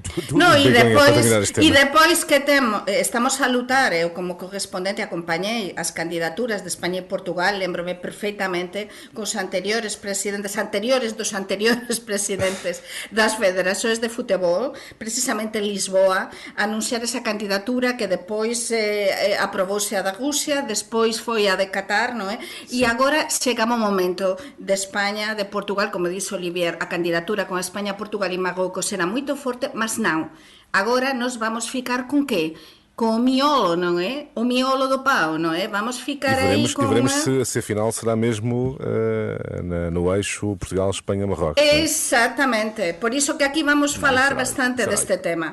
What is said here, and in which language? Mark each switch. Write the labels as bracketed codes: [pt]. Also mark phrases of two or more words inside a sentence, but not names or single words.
[pt] Não, e depois que estamos a lutar, eu como correspondente acompanhei as candidaturas de Espanha e Portugal, lembro-me perfeitamente com os anteriores presidentes das federações de futebol, precisamente em Lisboa, anunciar esa candidatura que depois aprobouse a da Rússia, [gl] despois foi a de Qatar, non é? E agora chegamos ao momento de España, de Portugal, como disse Olivier, a candidatura con España, Portugal e Marrocos era moito forte, mas non. Agora nos vamos ficar con que? [pt] Com o miolo, não é? O miolo do pau, não é? Vamos ficar aí com... E veremos se afinal será mesmo no eixo Portugal-Espanha-Marrocos. Exatamente. Por isso que aqui vamos falar bastante deste tema.